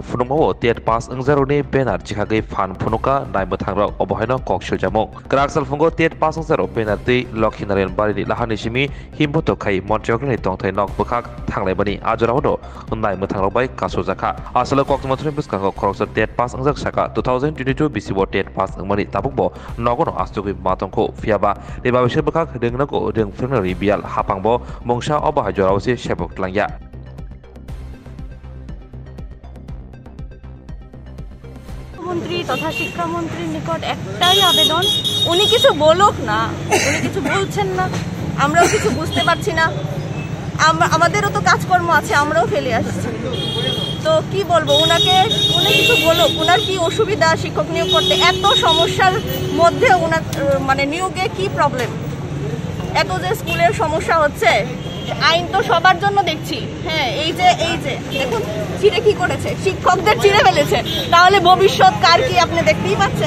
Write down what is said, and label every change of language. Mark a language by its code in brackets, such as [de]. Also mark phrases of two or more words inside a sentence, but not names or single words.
[trp] phunukmao [en] tet pass [trp] engjaroni banner chikhagei phan phunuka naima thangrok obohaino kokshul jamung kraksal fungo [en] tet pass [trp] engjaro banner tei Lokhinaren bari lahani simi himboto khai Montri Okrani tongthai nok bukhak thanglai ajorao naima thangrok bai kaso jakha asalo kokmathri bwskango khoroksa [en] tet pass [trp] engjak saka 2022 bisibo [en] tet pass [trp] engmani tabukbo nogono astugui tongko fiaba leba besar bekak dengnako deng frenari bial hapangbo mongsa obah jorausi sebok langya [bn] মন্ত্রী তথা শিক্ষামন্ত্রীর নিকট একটাই আবেদন উনি কিছু বলুক না উনি কিছু বলছেন না আমরাও কিছু বুঝতে পারছি না আমাদেরও তো কাজকর্ম আছে আমরাও ফেলে আসছি তো কি বলবো উনি কিছু বলুক উনার কি অসুবিধা শিক্ষক নিয়োগ করতে এত সমস্যার মধ্যে উনার মানে নিয়োগে কি প্রবলেম এত যে স্কুলের সমস্যা হচ্ছে আইন তো সবার জন্য দেখছি হ্যাঁ এই যে দেখুন চিড়ে কি করেছে শিক্ষকদের চিড়ে ফেলেছে তাহলে ভবিষ্যৎ কার কি আপনি দেখতেই পাচ্ছেন